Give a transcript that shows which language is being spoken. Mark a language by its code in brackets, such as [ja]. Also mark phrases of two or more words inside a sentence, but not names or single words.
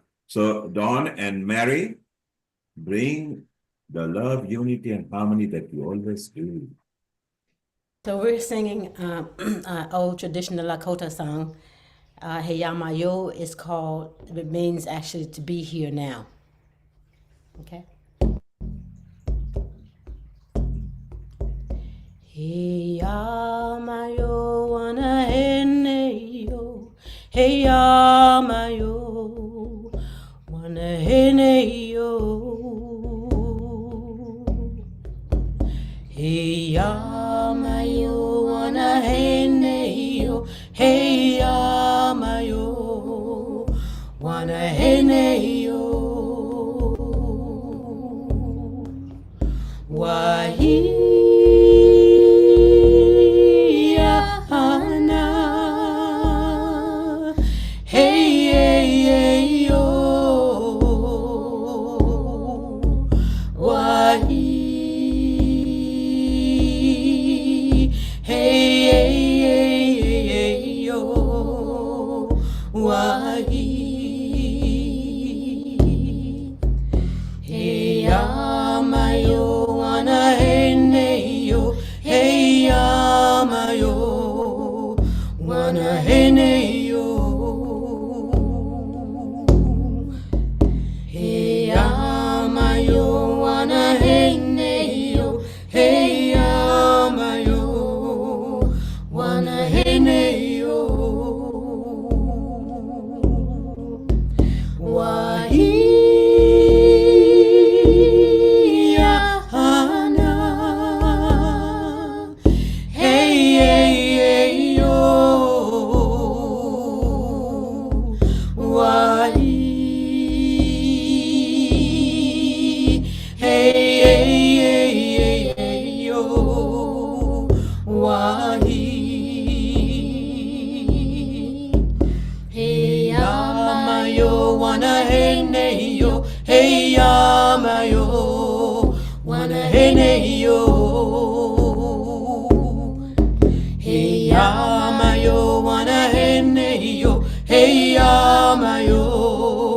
[en] So Dawn and Mary, bring the love, unity, and harmony that you always do. So we're singing an old traditional Lakota song. Heyamayo is called, it means actually to be here now. Okay? [lkt] Heyamayo wana hene yo, heyamayo wana hene yo. Heyamayo wana hene yo, heyamayo wana hene yo. Wahiyana, hey, hey, hey, yo. Wahi, hey, hey, hey, hey, yo. Wahi, hey, amayo wana hene yo, hey, amayo wana hene yo. Hey, amayo wana hene yo, hey, amayo wana hene yo. Wahiyana, hey, hey, hey, yo. Wahi, hey, hey, hey, hey, hey, yo. Wahi, hey, amayo wana hene yo, hey, amayo wana hene yo. Hey, amayo wana hene yo, hey, amayo